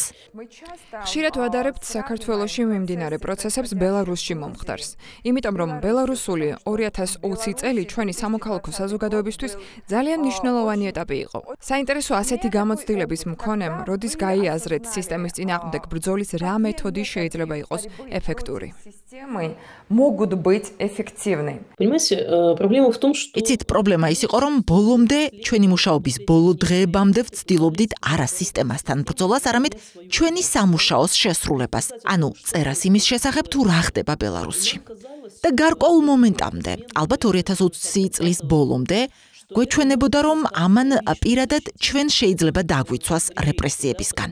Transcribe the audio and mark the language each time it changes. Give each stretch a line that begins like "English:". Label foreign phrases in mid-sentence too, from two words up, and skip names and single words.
Georgian: ხშირად ვადარებთ საქართველოში მიმდინარე პროცესებს ბელარუსში მომხდარს. იმიტომ რომ ბელარუსული 2020 წელი ჩვენი სამოქალაქო საზოგადოებისთვის ძალიან მნიშვნელოვანი ეტაპი იყო. საინტერესო ასეთი გამოცდილების მქონემ, როდის გაიაზრეთ სისტემის წინააღმდეგ ბრძოლის რა მეთოდი შეიძლება იყოს ეფექტური.
Russian: Могут быть эффективны. Понимаете, проблема в том, что
Georgian: იცით, პრობლემა ის იყო, რომ ბოლომდე ჩვენი მუშაობის ბოლო დღეებამდე ვცდილობდით არა სისტემასთან ბრძოლას, არამედ ჩვენი სამუშაოს შესრულებას. ანუ წერას იმის შესახებ თუ რა ხდება ბელარუსში. და გარკვეულ მომენტამდე, ალბათ 2020 წლის ბოლომდე, გვეჩვენებოდა, რომ ამან პირადად ჩვენ შეიძლება დაგვიცვას რეპრესიებისგან.